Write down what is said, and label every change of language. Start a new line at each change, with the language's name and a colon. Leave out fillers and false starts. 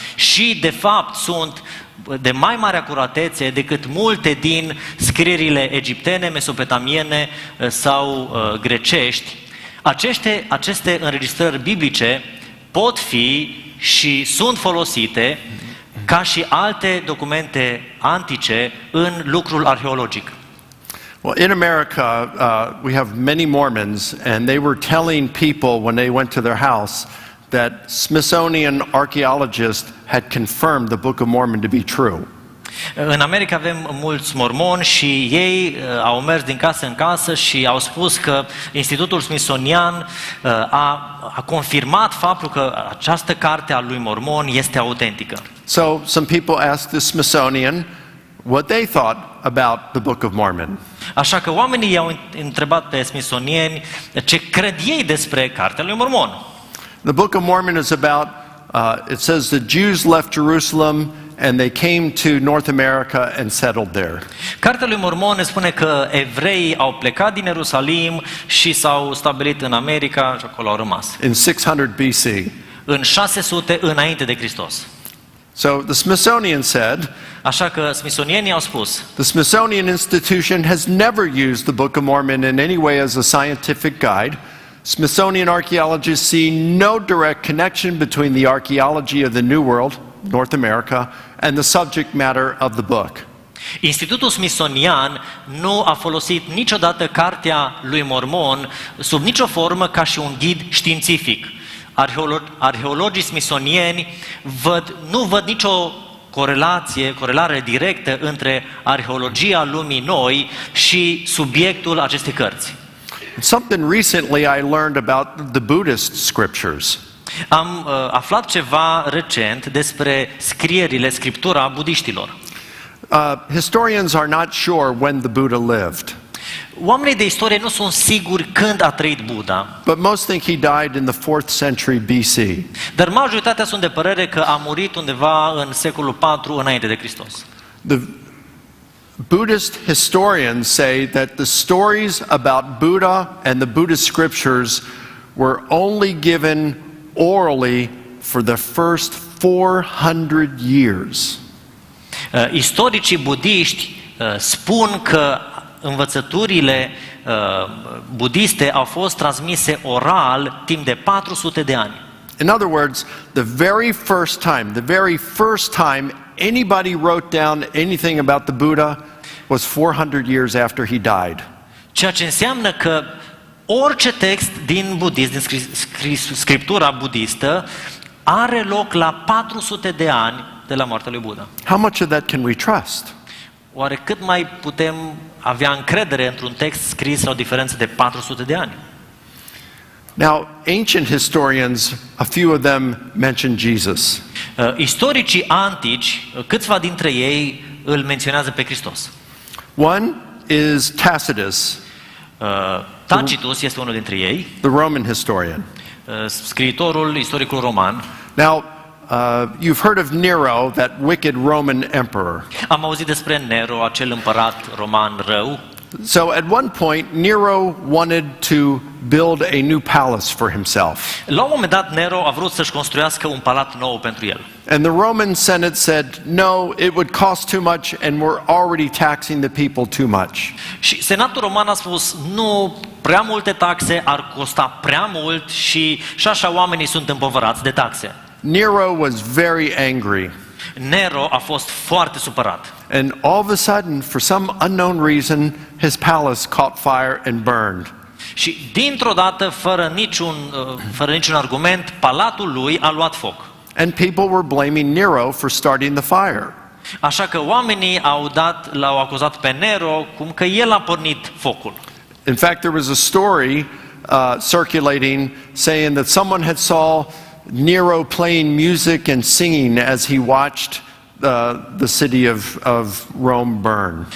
Romanian: Și, de fapt, sunt de mai mare acuratețe decât multe din scrierile egiptene, mesopotamiene sau grecești. Aceste înregistrări biblice pot fi și sunt folosite ca și alte documente antice în lucrul arheologic.
English: Well, in America, we have many Mormons, and they were telling people when they went to their house that Smithsonian archaeologists had confirmed the Book of Mormon to be true.
Romanian: În America avem mulți mormoni și ei au mers din casă în casă și au spus că Institutul Smithsonian a confirmat faptul că această carte a lui Mormon este autentică.
English: So some people asked the Smithsonian what they thought about the Book of Mormon.
Romanian: Așa că oamenii i-au întrebat pe smithsonieni ce cred ei despre cartea lui Mormon.
English: The Book of Mormon is about, it says the Jews left Jerusalem and they came to North America and settled there.
Romanian: Cartea lui Mormon ne spune că evreii au plecat din Ierusalim și s-au stabilit în America și acolo au rămas.
English: In 600 BC.
Romanian: În 600 înainte de Hristos.
English: So the Smithsonian said,
Romanian: Așa că smithsonienii au spus,
English: the Smithsonian Institution has never used the Book of Mormon in any way as a scientific guide. Smithsonian archaeologists see no direct connection between the archaeology of the New World, North America, and the subject matter of the book.
Romanian: Institutul Smithsonian nu a folosit niciodată cartea lui Mormon sub nicio formă ca și un ghid științific. Arheologii smithsonieni nu văd nicio corelare directă între arheologia lumii noi și subiectul acestei cărți.
English: Something recently I learned about the Buddhist scriptures.
Romanian: Am aflat ceva recent despre scriptura budiștilor.
English: Historians are not sure when the Buddha lived.
Romanian: Oamenii de istorie nu sunt siguri când a trăit Buddha.
English: But most think he died in the 4th century BC.
Romanian: Dar majoritatea sunt de părere că a murit undeva în secolul 4 înainte de Hristos.
English: The Buddhist historians say that the stories about Buddha and the Buddhist scriptures were only given orally for the first 400 years.
Romanian: Istoricii budiști spun că învățăturile budiste au fost transmise oral timp de 400 de ani.
English: In other words, the very first time anybody wrote down anything about the Buddha was 400 years after he died.
Romanian: Ceea ce înseamnă că orice text din budism, din scriptura budistă, are loc la 400 de ani de la moartea lui Buddha.
English: How much of that can we trust?
Romanian: Oare cât mai putem avea încredere într-un text scris la o diferență de 400 de ani?
English: Now, ancient historians, a few of them mention Jesus.
Romanian: Istoricii antici, câțiva dintre ei îl menționează pe Hristos.
English: One is Tacitus,
Romanian: Tacitus este unul dintre ei,
English: the Roman historian.
Romanian: scriitorul, istoricul roman.
English: Now, you've heard of Nero, that wicked Roman emperor.
Romanian: Am auzit despre Nero, acel împărat roman rău.
English: So at one point, Nero wanted to build a new palace for himself.
Romanian: La un moment dat, Nero a vrut să-și construiască un palat nou pentru el.
English: And the Roman Senate said, no, it would cost too much and we're already taxing the people too much.
Romanian: Și Senatul Roman a spus, nu, prea multe taxe ar costa prea mult și așa oamenii sunt împovărați de taxe.
English: Nero was very angry.
Romanian: Nero a fost foarte supărat.
English: And all of a sudden, for some unknown reason, his palace caught fire and burned.
Romanian: Și dintr-o dată, fără niciun argument, palatul lui a luat foc.
English: And people were blaming Nero for starting the fire.
Romanian: Așa că oamenii l-au acuzat pe Nero cum că el a pornit focul.
English: In fact, there was a story circulating saying that someone had saw Nero playing music and singing as he watched the city of Rome burn.